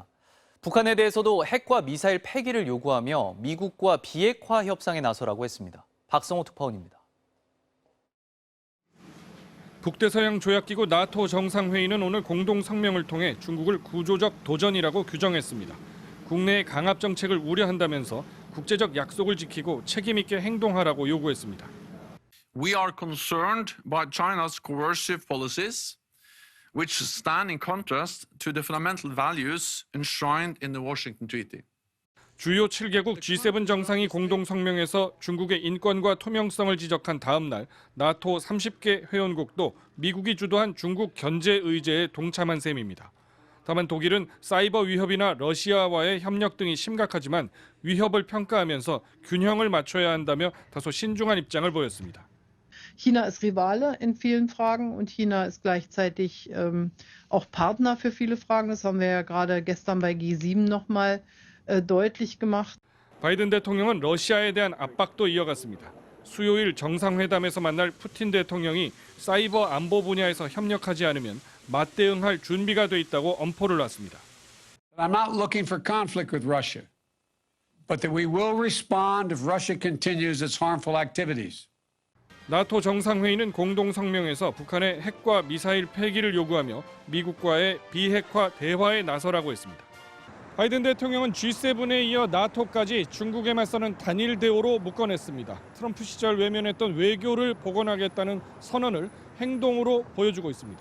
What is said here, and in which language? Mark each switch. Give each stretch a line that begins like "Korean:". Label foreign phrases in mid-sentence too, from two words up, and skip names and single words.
Korean: 북한에 대해서도 핵과 미사일 폐기를 요구하며 미국과 비핵화 협상에 나서라고 했습니다. 박성호 특파원입니다. 북대서양 조약기구 나토 정상회의는 오늘 공동 성명을 통해 중국을 구조적 도전이라고 규정했습니다. 국내의 강압 정책을 우려한다면서 국제적 약속을 지키고 책임 있게 행동하라고 요구했습니다.
English: We are concerned by China's coercive policies, which stand in contrast to the fundamental values enshrined in the Washington Treaty.
Korean: 주요 7개국 G7 정상이 공동 성명에서 중국의 인권과 투명성을 지적한 다음 날 나토 30개 회원국도 미국이 주도한 중국 견제 의제에 동참한 셈입니다. 다만 독일은 사이버 위협이나 러시아와의 협력 등이 심각하지만 위협을 평가하면서 균형을 맞춰야 한다며 다소 신중한 입장을 보였습니다.
German: China ist Rivale in vielen Fragen und China ist gleichzeitig auch Partner für viele Fragen. Das haben wir ja gerade gestern bei G7 nochmal deutlich gemacht.
Korean: 바이든 대통령은 러시아에 대한 압박도 이어갔습니다. 수요일 정상회담에서 만날 푸틴 대통령이 사이버 안보 분야에서 협력하지 않으면 맞대응할 준비가 돼 있다고 엄포를 놨습니다.
English: I'm not looking for conflict with Russia, but that we will respond if Russia continues its harmful activities.
Korean: 나토 정상회의는 공동 성명에서 북한의 핵과 미사일 폐기를 요구하며 미국과의 비핵화 대화에 나서라고 했습니다. 바이든 대통령은 G7에 이어 나토까지 중국에 맞서는 단일 대우로 묶어냈습니다. 트럼프 시절 외면했던 외교를 복원하겠다는 선언을 행동으로 보여주고 있습니다.